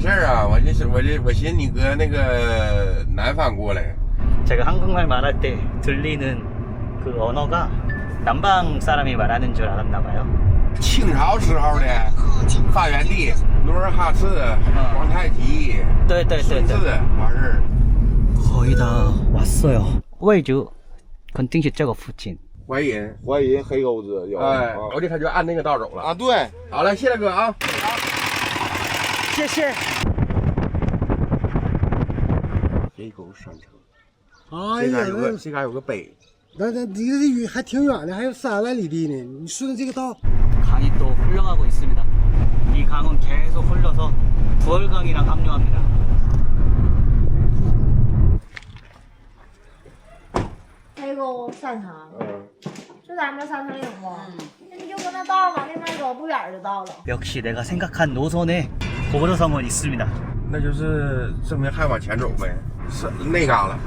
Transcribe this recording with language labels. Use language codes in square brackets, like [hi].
[zh] 是啊，我寻思你搁那个南方过来。 [ko] 제가 한국말 말할 때 들리는 그 언어가 남방 사람이 말하는 줄 알았나 봐요. [zh] 清朝时候的发源地，努尔哈赤、皇太极、对对对对，顺治完事儿。 [ko] 거의 다 왔어요. [zh] 位置肯定是这个附近。淮阴，淮阴黑沟子有。哎，我这他就按那个道走了。啊，对，好了，谢谢哥啊。谢谢。黑沟山城，哎呀，这嘎有个碑。那离这远还挺远的，还有3万里地呢。你顺着这个道， [ko] 강이 또 흘러가고 있습니다. 이 강은 계속 흘러서 부월강이랑 합류합니다. [zh] 黑沟山城，就咱们山城岭不？那你就搁那道往那边走，不远就到了。 [ko] 역시 내가 생각한 노선에 고구려성은 있습니다. [zh] 那就是证明还往前走呗，是那嘎了，